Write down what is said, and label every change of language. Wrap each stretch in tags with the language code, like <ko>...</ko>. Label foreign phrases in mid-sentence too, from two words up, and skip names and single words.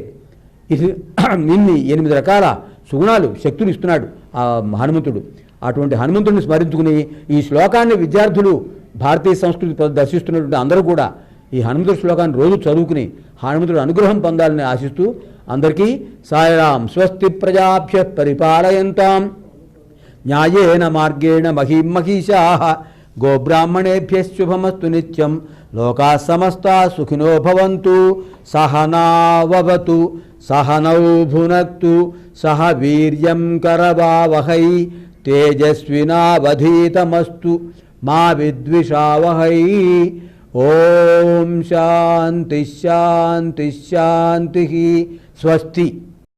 <te>ఇది ఇన్ని 8 రకాల సుగుణాలు, శక్తులు ఇస్తున్నాడు ఆ హనుమంతుడు. అటువంటి హనుమంతుడిని స్మరించుకుని ఈ శ్లోకాన్ని విద్యార్థులు, భారతీయ సంస్కృతి దర్శిస్తున్నటువంటి అందరూ కూడా ఈ హనుమంతుడి శ్లోకాన్ని రోజు చదువుకుని హనుమంతుడి అనుగ్రహం పొందాలని ఆశిస్తూ అందరికీ సాయిరాం.</te> <sa>స్వస్తి ప్రజాభ్య పరిపాలయంతాం న్యాయేన మార్గేణ మహీం మహిషాః గోబ్రాహ్మణేభ్యః శుభమస్తు నిత్యం. లోకాః సమస్తాః సుఖినో భవంతు. సహనావవతు సహనౌ భునక్తు సహ వీర్యం కరవావహై తేజస్వినావధీతమస్తు మా విద్విషావహై. ఓం శాంతి శాంతి శాంతి. స్వస్తి.</sa>